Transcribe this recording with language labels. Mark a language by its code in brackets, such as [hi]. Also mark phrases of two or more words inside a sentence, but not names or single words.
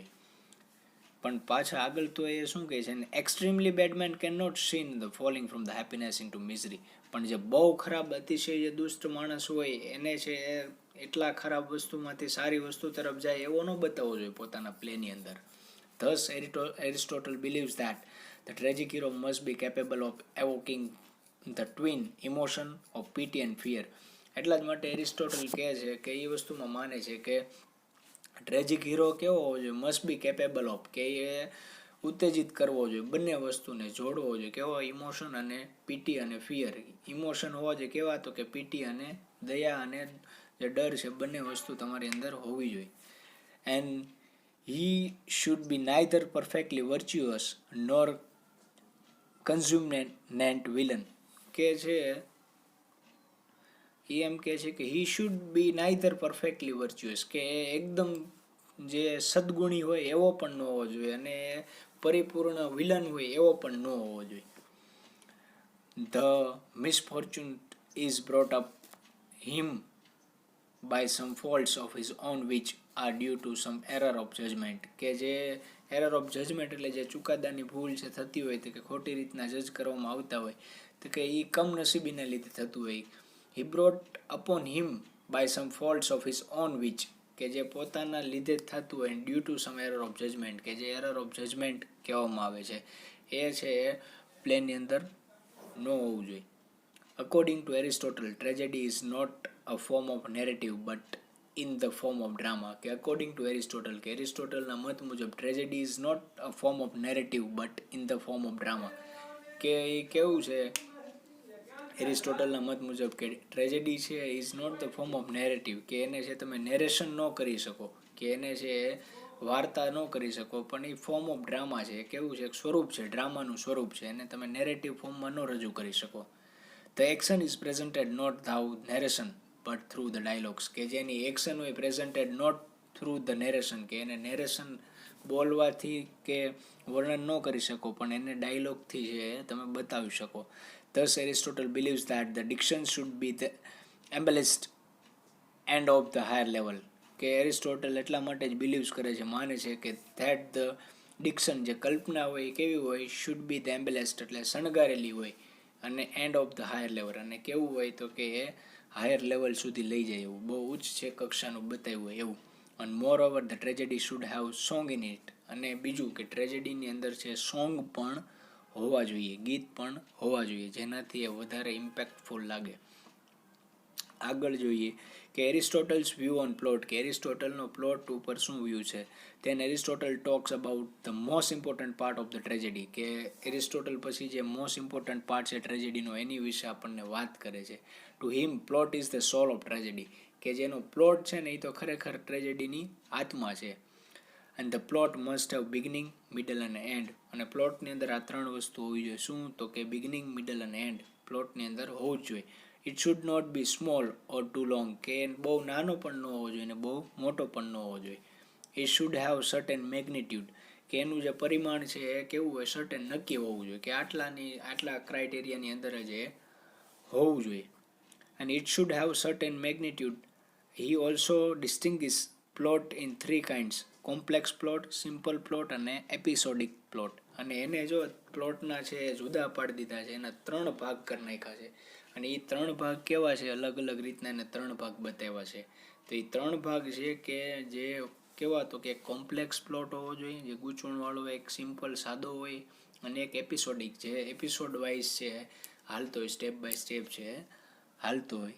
[gu] પણ પાછા આગળ તો એ શું કહે છે, [en] extremely bad man can not seen the falling from the happiness in to misery, [gu] પણ જે બહુ ખરાબ અતિશય જે દુષ્ટ માણસ હોય એને છે એટલા ખરાબ વસ્તુમાંથી સારી વસ્તુ તરફ જાય એવો ન બતાવવો જોઈએ પોતાના પ્લેની અંદર. [en] Thus, Aristotle believes that the tragic hero must be capable of evoking the twin emotion of pity and fear. [gu] એટલા જ માટે એરિસ્ટોટલ કહે છે કે એ વસ્તુમાં માને છે કે ટ્રેજિક હીરો કેવો હોવો જોઈએ, [en] must be capable of, [gu] કે એ ઉત્તેજિત કરવો જોઈએ, બંને વસ્તુને જોડવો જોઈએ. કેવો ઇમોશન અને પીટી અને ફિયર. ઇમોશન હોવા જોઈએ કેવા, તો કે પીટી અને દયા અને જે ડર છે બંને વસ્તુ તમારી અંદર હોવી જોઈએ. [en] એન્ડ he should be neither perfectly virtuous nor consummate villain, [gu] કે છે એ એમ કે છે કે [en] he should be neither perfectly virtuous, [gu] કે એકદમ જે સદગુણી હોય એવો પણ ન હોવો જોઈએ અને પરિપૂર્ણ વિલન હોય એવો પણ ન હોવો જોઈએ. [en] The misfortune is brought up him by some faults of his own which are due to some error of judgment, [gu] કે જે [en] error of judgment [gu] એટલે જે ચુકાદાની ભૂલ છે થતી હોય તો કે ખોટી રીતના જજ કરવામાં આવતા હોય તો કે એ કમનસીબીને લીધે થતું હોય. [en] he brought upon him by some faults of his own which, [gu] કે જે પોતાના લીધે થતું હોય, [en] due to some error of judgment, [gu] કે જે [en] error of judgment [gu] કહેવામાં આવે છે એ છે પ્લેનની અંદર ન હોવું જોઈએ. [en] According to Aristotle, tragedy is not a form of narrative but in the form of drama, [gu] કે [en] according to Aristotle, [gu] કે એરિસ્ટોટલના મત મુજબ [en] tragedy is not a form of narrative but in the form of drama, [gu] કે એ કેવું છે એરિસ્ટોટલના મત મુજબ કે ટ્રેજેડી છે [en] is not the form of narrative, [gu] કે એને છે તમે નેરેશન ન કરી શકો, કે એને છે વાર્તા ન કરી શકો, પણ એ [en] form of drama [gu] છે. કેવું છે, સ્વરૂપ છે, ડ્રામાનું સ્વરૂપ છે, એને તમે નેરેટિવ ફોર્મમાં ન રજૂ કરી શકો. [en] The action is presented not through narration but through the dialogues, [gu] કે જેની એક્શન હોય [en] presented not through the narration, [gu] કે એને નેરેશન બોલવાથી કે વર્ણન ન કરી શકો પણ એને ડાયલોગથી છે તમે બતાવી શકો. [en] Thus Aristotle believes that the diction should be the embellished and of the higher level, [gu] કે એરિસ્ટોટલ એટલા માટે જ બિલીવ્સ કરે છે, માને છે કે [en] that the diction, [gu] જે કલ્પના હોય કેવી હોય, [en] should be the embellished [gu] એટલે શણગારેલી હોય, અને [en] and of the higher level, [gu] અને કેવું હોય તો કે એ [en] higher level [gu] સુધી લઈ જાય એવું, બહુ ઉચ્ચ છે કક્ષાનું બતાવ્યું હોય એવું. અને [en] more over the tragedy should have song in it, [gu] અને બીજું કે ટ્રેજેડીની અંદર છે સોંગ પણ હોવા જોઈએ, ગીત પણ હોવા જોઈએ, જેનાથી એ વધારે ઇમ્પેક્ટફુલ લાગે. આગળ જોઈએ કે [en] Aristotle's view on plot, [gu] કે એરિસ્ટોટલનો પ્લોટ ઉપર શું વ્યૂ છે. [en] then Aristotle talks about the most important part of the tragedy, [gu] કે એરિસ્ટોટલ પછી જે [en] most important part [gu] છે ટ્રેજેડીનો એની વિશે આપણને વાત કરે છે. [en] to him plot is the soul of tragedy, [gu] કે જેનો પ્લોટ છે ને એ તો ખરેખર ટ્રેજેડીની આત્મા છે. [en] and the plot must have beginning, middle and end, [gu] અને પ્લોટની અંદર આ ત્રણ વસ્તુ હોવી જોઈએ. શું, તો કે બિગિનિંગ, મિડલ અને એન્ડ પ્લોટની અંદર હોવું જ જોઈએ. [en] it should not be small or too long, [gu] કે બહુ નાનો પણ ન હોવો જોઈએ ને બહુ મોટો પણ ન હોવો જોઈએ. [en] it should have certain magnitude, [gu] કે એનું જે પરિમાણ છે એ કેવું હોય, સર્ટેન નક્કી હોવું જોઈએ, કે આટલા ક્રાઇટેરિયાની અંદર જ એ હોવું જોઈએ. [en] and it should have certain magnitude. He also distinguishes plot in three kinds: complex plot, simple plot અને episodic plot. [gu] અને એને જો પ્લોટના છે જુદા પાડી દીધા છે, એના ત્રણ ભાગ કરી નાખ્યા છે, અને એ ત્રણ ભાગ કેવા છે, અલગ અલગ રીતના એને ત્રણ ભાગ બતાવ્યા છે. તો એ ત્રણ ભાગ છે કે જે કેવા તો કે [en] complex plot [gu] હોવો જોઈએ, જે ગૂંચવણવાળો, એક સિમ્પલ સાદો હોય, અને એક એપિસોડિક, જે [en] episode wise [gu] છે હાલતો હોય, [en] step by step [gu] છે હાલતો હોય.